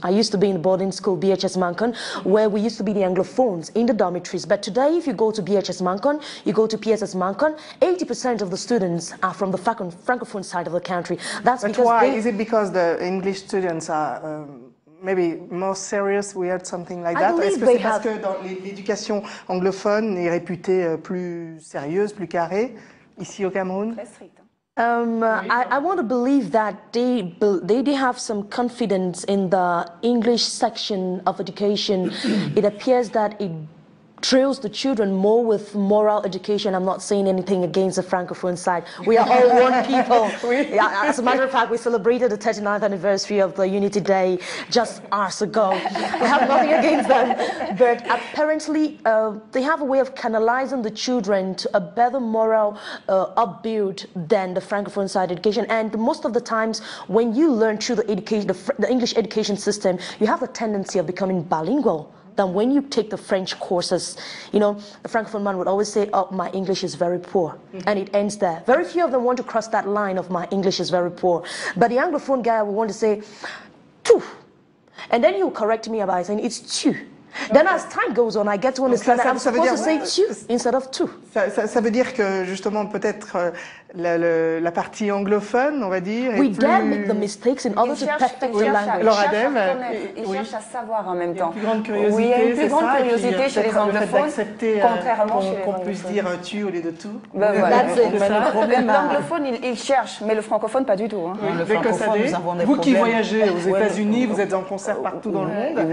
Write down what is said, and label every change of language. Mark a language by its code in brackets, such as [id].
[en] I used to be in the boarding school, BHS Mancon, where we used to be the Anglophones in the dormitories. But today, if you go to BHS Mancon, you go to PSS Mancon, 80% of the students are from the Francophone side of the country. That's But because why? Is it because the English students are maybe more serious? We heard something like that. [fr] Est-ce que c'est parce que l'éducation anglophone est réputée plus sérieuse, plus carrée ici au Cameroun? Très strict. [en] I want to believe that they have some confidence in the English section of education. It appears that it drills the children more with moral education. I'm not saying anything against the Francophone side. We are all one people. As a matter of fact, we celebrated the 39th anniversary of the Unity Day just hours ago. We have nothing against them. But apparently, they have a way of canalizing the children to a better moral upbuild than the Francophone side education. And most of the times, when you learn through the education, the English education system, you have a tendency of becoming bilingual. Than when you take the French courses. You know, the Francophone man would always say, oh, my English is very poor. And it ends there. Very few of them want to cross that line of my English is very poor. But the Anglophone guy would want to say, tu. And then he'll correct me about saying, it's tu. Then as time goes on, I get to understand that I'm supposed to say tu instead of tu. [fr] Ça veut dire que justement peut-être la partie anglophone, on va dire, [en] We dare make the mistakes in order to perfect the language. [fr] Ils cherchent à savoir en même temps. Il y a une plus grande curiosité, oui, il y a une plus grande curiosité chez les anglophones, contrairement chez les qu'on puisse dire tu au lieu de tout. Ben voilà. L'anglophone, il cherche, mais le francophone, pas du tout. Hein. Oui, le francophone, nous avons des problèmes. Vous qui voyagez aux États-Unis, vous êtes en concert partout dans le monde.